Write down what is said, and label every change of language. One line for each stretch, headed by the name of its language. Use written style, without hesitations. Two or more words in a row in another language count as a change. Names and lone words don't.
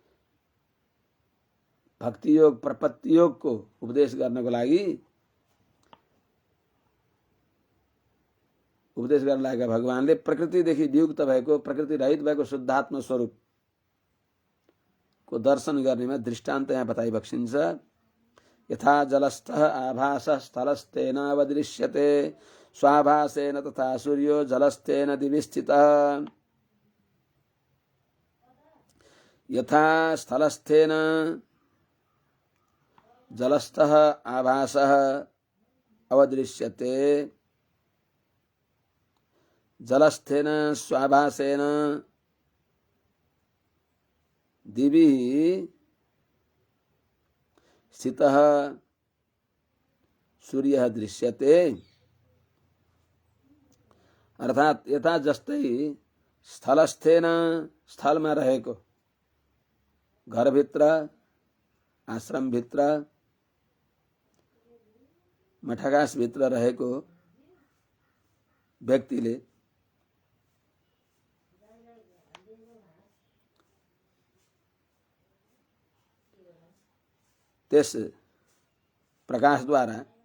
Nepali: भक्ति योग प्रपत्ति योग को उपदेश गर्नको लागि उपदेश गर्न लागेका भगवानले प्रकृतिदेखि वियुक्त भएको, प्रकृति रहित भएको शुद्धात्म स्वरूप को दर्शन गर्नेमा दृष्टान्त यहाँ बताइ बक्सिन्छ।
Sanskrit: यथा जलस्थः आभासः स्थलस्थेन अवदृश्यते स्वाभासेन तथा सूर्यो जलस्थेन दिवि स्थितः। यथा स्थलस्थेन जलस्थः आभासः अवदृश्यते जलस्थेन स्वाभासेन दिवि स्थितः सूर्यः दृश्यते।
Nepali: अर्थात यथा जस्तै स्थलस्थेन स्थलमा रहेको, घरभित्र आश्रमभित्र मठागासभित्र रहेको व्यक्तिले त्यस प्रकाशद्वारा